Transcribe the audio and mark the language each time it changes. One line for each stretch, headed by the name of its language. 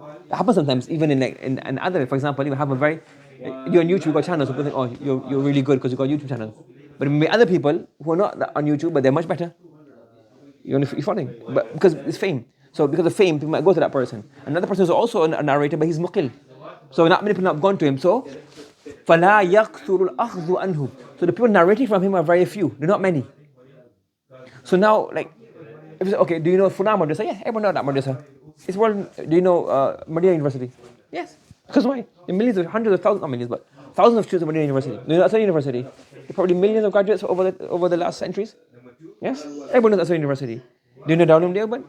English: It happens sometimes, even in other, for example, you have a very, you're on YouTube, you've got channels, people think, oh, you're really good because you've got YouTube channels. But maybe other people who are not on YouTube, but they're much better. You're following? But because it's fame. So because of fame, people might go to that person. Another person is also a narrator, but he's muqil. So not many people have gone to him.
Arabic: So فَلَا يَكْثُرُ الْأَخْذُ عَنْهُ.
English: So the people narrating from him are very few. They're not many. So now, like, if you say, okay, do you know Fulan Madrasa? Yes, everyone knows that Madrasa. It's world. Do you know Medina University? Yes. Because why? There are millions of, hundreds of thousands, not millions, but thousands of students at Medina University. Do you know Asad University? There are probably millions of graduates over the last centuries. Yes? Everyone knows Asad University. Do you know Darul Uloom Deoband?